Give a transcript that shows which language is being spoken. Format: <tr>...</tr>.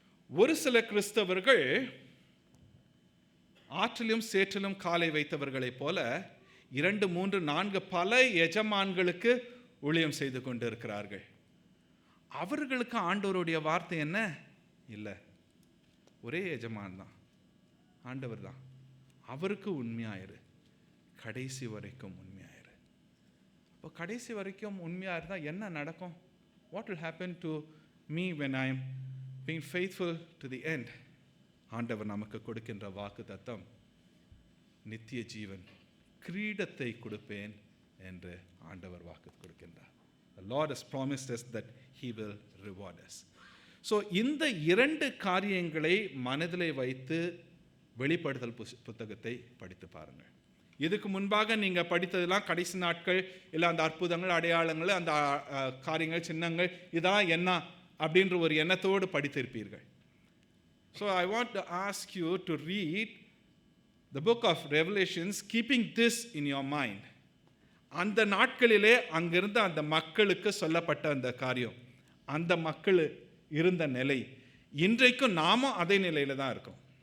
<ta>ஒரு சில கிறிஸ்தவர்கள் ஆற்றிலும் சேற்றிலும் காலை வைத்தவர்களைப் போல 2, 3, 4 பல எஜமான்களுக்கு ஊழியம் செய்து கொண்டு இருக்கிறார்கள். அவர்களுக்கு ஆண்டவருடைய வார்த்தை என்ன? இல்லை, ஒரே எஜமான் தான், ஆண்டவர் தான். அவருக்கு உண்மையாயிரு, கடைசி வரைக்கும் உண்மையாயிரு. இப்போ கடைசி வரைக்கும் உண்மையாக இருந்தால் என்ன நடக்கும்?</ta> <en>What will happen to me when I am being faithful to the end?</en> <ta>ஆண்டவர் நமக்கு கொடுக்கின்ற வாக்கு தத்தம், நித்திய ஜீவன், கிரீடத்தை கொடுப்பேன் என்று ஆண்டவர் வாக்கு கொடுக்கின்றார்.</ta> <en>The Lord has promised us that He will reward us.</en> <ta>So இந்த 2 காரியங்களை மனதிலே வைத்து வெளிப்படுத்தல் புத்தகத்தை படித்து பாருங்கள். இதுக்கு முன்பாக நீங்கள் படித்ததெல்லாம் கடைசி நாட்கள், இல்லை அந்த அற்புதங்கள், அடையாளங்கள், அந்த காரியங்கள், சின்னங்கள், இதெல்லாம் என்ன அப்படின்ற ஒரு எண்ணத்தோடு படித்திருப்பீர்கள்.</ta> <en>So I want to ask you to read the book of Revelations, keeping this in your mind.</en> <ta>அந்த நாட்களிலே அங்கிருந்த அந்த மக்களுக்கு சொல்லப்பட்ட அந்த காரியம், அந்த மக்கள் இருந்த நிலை, இன்றைக்கும் நாமும் அதே நிலையில தான் இருக்கோம்.</ta>